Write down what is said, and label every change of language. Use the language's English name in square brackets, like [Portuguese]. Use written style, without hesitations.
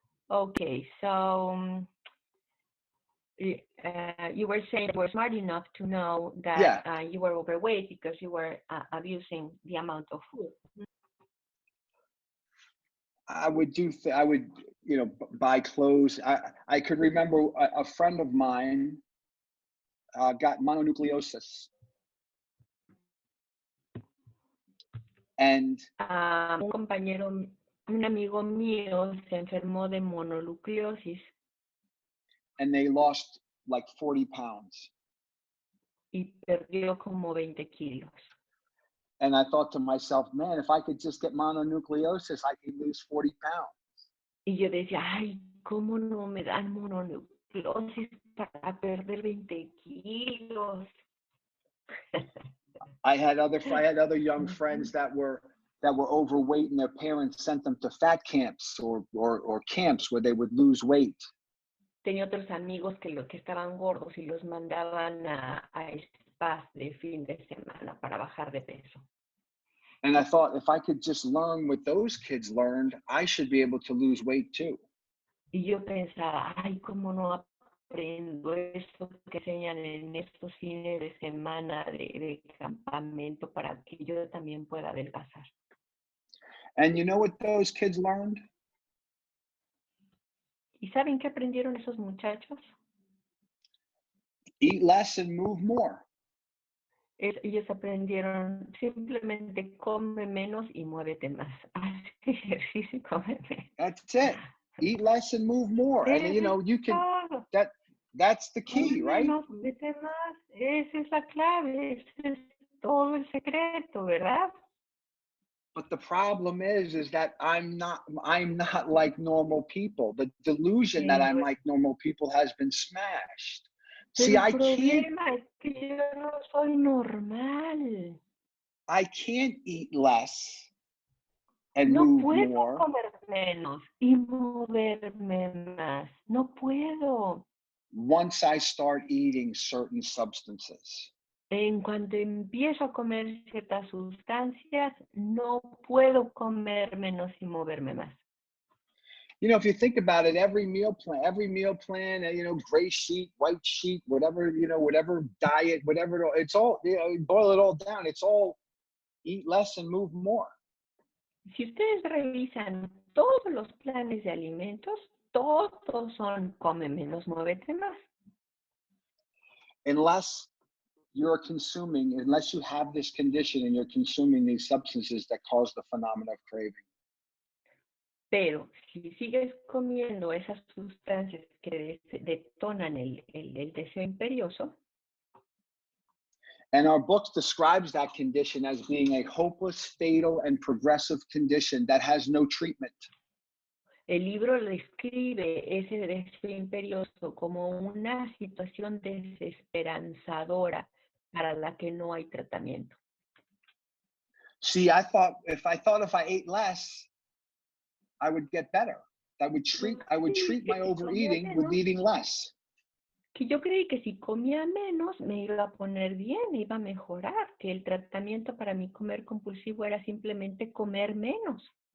[English] Okay, so you were saying you were smart enough to know that you were overweight because you were abusing the amount of food. I would, you know, buy clothes. I could remember a friend of mine got mononucleosis. And [Spanish] un amigo mío se enfermó de mononucleosis. [English] And they lost like 40 pounds. [Spanish] Y perdió como 20 kilos. [English] And I thought to myself, man, if I could just get mononucleosis, I could lose 40 pounds. [Spanish] Y yo decía, ay, ¿cómo no me dan mononucleosis para perder 20 kilos? [English] I had other young friends that were overweight, and their parents sent them to fat camps or camps where they would lose weight. [Spanish] Tenía otros amigos que estaban gordos y los mandaban a spas de fin de semana para bajar de peso. [English] And I thought, if I could just learn what those kids learned, I should be able to lose weight too. [Spanish] Y yo pensaba, ay, ¿cómo no aprendo esto que enseñan en estos fines de semana de campamento para que yo también pueda adelgazar? [English] And you know what those kids learned? [Spanish] ¿Y saben qué aprendieron esos muchachos? [English] Eat less and move more. [Spanish] Ellos aprendieron simplemente come menos y muévete más. Haz ejercicio y come menos. [English] That's it. Eat less and move more. And you know, you can, that's the key, right? [Spanish] Menos, muévete más. Esa es la clave. Ese es todo el secreto, ¿verdad? [English] But the problem is that I'm not like normal people. The delusion that I'm like normal people has been smashed. See, I can't. [Spanish] Es que yo no soy normal. [English] I can't eat less and move more. [Spanish] No puedo comer menos y moverme más. No puedo. [English] Once I start eating certain substances. [Spanish] En cuanto empiezo a comer ciertas sustancias, no puedo comer menos y moverme más. [English] You know, if you think about it, every meal plan, you know, gray sheet, white sheet, whatever, you know, whatever diet, whatever, it's all, you know, boil it all down. It's all eat less and move more. [Spanish] Si ustedes revisan todos los planes de alimentos, todos son come menos, muévete más. [English] Unless you have this condition and you're consuming these substances that cause the phenomena of craving. [Spanish] Pero si sigues comiendo esas sustancias que detonan el deseo imperioso. [English] And our book describes that condition as being a hopeless, fatal, and progressive condition that has no treatment. [Spanish] El libro describe ese deseo imperioso como una situación desesperanzadora para la que no hay tratamiento. [English] See, I thought if I ate less, I would get better. I would treat my overeating with eating less. [Spanish] Que yo creí que si comía menos me iba a poner bien, me iba a mejorar, que el tratamiento para mi comer compulsivo era simplemente comer menos.